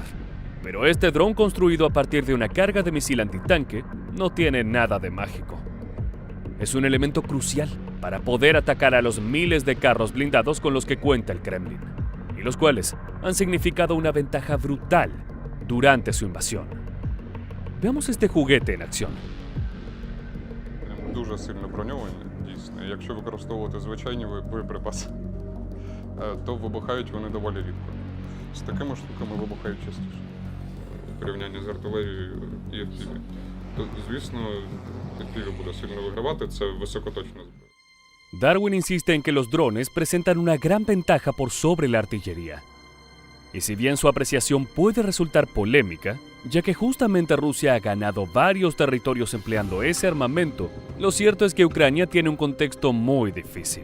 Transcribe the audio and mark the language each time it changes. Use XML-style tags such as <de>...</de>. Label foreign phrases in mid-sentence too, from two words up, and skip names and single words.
<es>Pero este dron construido a partir de una carga de misil antitanque no tiene nada de mágico. Es un elemento crucial para poder atacar a los miles de carros blindados con los que cuenta el Kremlin, y los cuales han significado una ventaja brutal durante su invasión. Veamos este juguete en acción.</es> <uk>Дуже сильно броньовані, дійсно. Якщо використовувати звичайні боєприпаси, то вибухають вони доволі рідко. З такими штуками вибухають частіше. У порівнянні з артилерією і FPV. То, звісно, FPV буде сильно вигравати, це високоточна зброя.</uk> <es>Darwin insiste en que los drones presentan una gran ventaja por sobre la artillería. Y si bien su apreciación puede resultar polémica, ya que justamente Rusia ha ganado varios territorios empleando ese armamento, lo cierto es que Ucrania tiene un contexto muy difícil.</es>